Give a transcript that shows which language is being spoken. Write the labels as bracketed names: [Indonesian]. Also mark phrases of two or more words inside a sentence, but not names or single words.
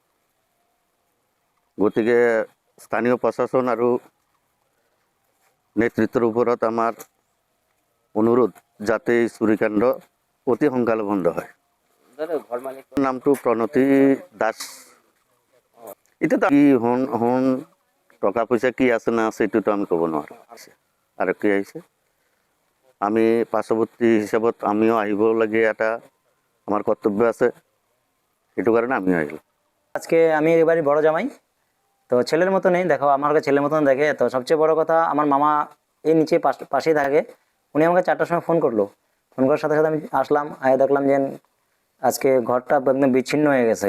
[Assamese] গতিকে স্থানীয় প্ৰশাসন আৰু নেতৃত্বৰ ওপৰত আমাৰ অনুৰোধ, যাতে এই চুৰিকাণ্ড অতি সোনকালে বন্ধ হয়। নামটো প্ৰণতি দাস। এতিয়াতো কি সোণ টকা পইচা কি আছে না আছে এইটোতো আমি ক'ব নোৱাৰোঁ। আৰু কি আহিছে, আমি পাৰ্শ্বৱৰ্তী হিচাপত আমিও আহিবলগীয়া এটা আমার কর্তব্য আছে, সেইটো কারণে আমিও আহিলোঁ। [Bangla] আজকে আমি এবারই বড় জামাই, তো ছেলের মতো নেই, দেখো আমাকে ছেলের মতন দেখে। তো সবচেয়ে বড় কথা, আমার মামা এই নিচে পাশেই থাকে। উনি আমাকে 4টার সময় ফোন করলো। ফোন করার সাথে সাথে আমি আসলাম, দেখলাম যে আজকে ঘরটা একদম বিচ্ছিন্ন হয়ে গেছে।